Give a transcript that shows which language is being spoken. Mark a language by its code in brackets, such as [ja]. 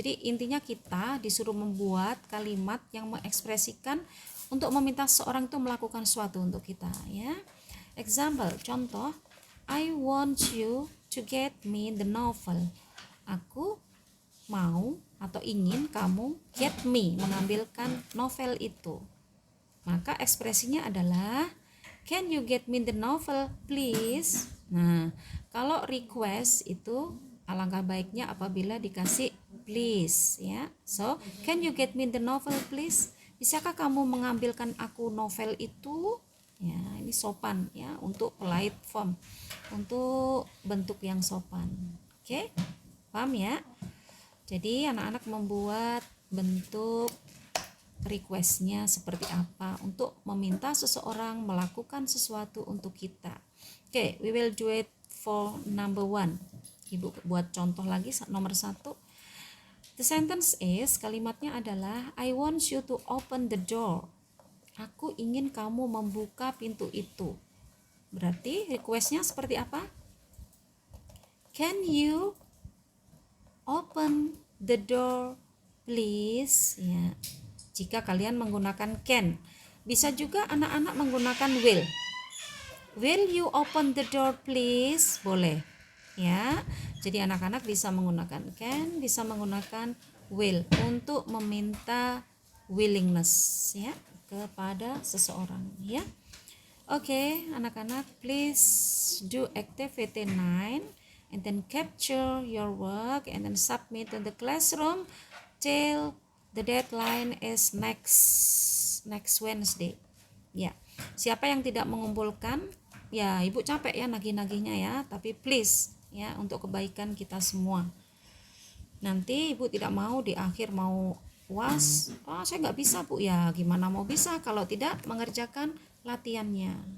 [id] Jadi intinya kita disuruh membuat kalimat yang mengekspresikan untuk meminta seorang itu melakukan suatu untuk kita ya. [en] Example, [id] contoh, [en] I want you to get me the novel. [id] Aku mau atau ingin kamu [en] get me, [id] mengambilkan novel itu. Maka ekspresinya adalah [en] can you get me the novel please. [id] Nah, kalau request itu alangkah baiknya apabila dikasih please ya. [en] So, can you get me the novel please? [id] Bisakah kamu mengambilkan aku novel itu? Ya, ini sopan ya, untuk [en] polite form, [id] untuk bentuk yang sopan. Oke, paham ya? Jadi anak-anak membuat bentuk requestnya seperti apa untuk meminta seseorang melakukan sesuatu untuk kita. [en] Oke, we will do it for number 1. [id] Ibu buat contoh lagi nomor 1. [en] The sentence is, [id] kalimatnya adalah [en] I want you to open the door. [id] Aku ingin kamu membuka pintu itu. Berarti requestnya seperti apa? [en] Can you open the door please? [id] Ya, jika kalian menggunakan can. Bisa juga anak-anak menggunakan will. [en] Will you open the door please? [id] Boleh. Ya. Jadi anak-anak bisa menggunakan can, bisa menggunakan will untuk meminta willingness ya kepada seseorang ya. Oke, anak-anak, [en] please do activity 9 and then capture your work and then submit to the classroom till the deadline is next Wednesday. [id] Ya. Siapa yang tidak mengumpulkan, ya Ibu capek ya nagih-nagihnya ya, tapi [en] please [id] ya untuk kebaikan kita semua. Nanti Ibu tidak mau di akhir mau UAS, saya nggak bisa Bu, ya gimana mau bisa kalau tidak mengerjakan latihannya.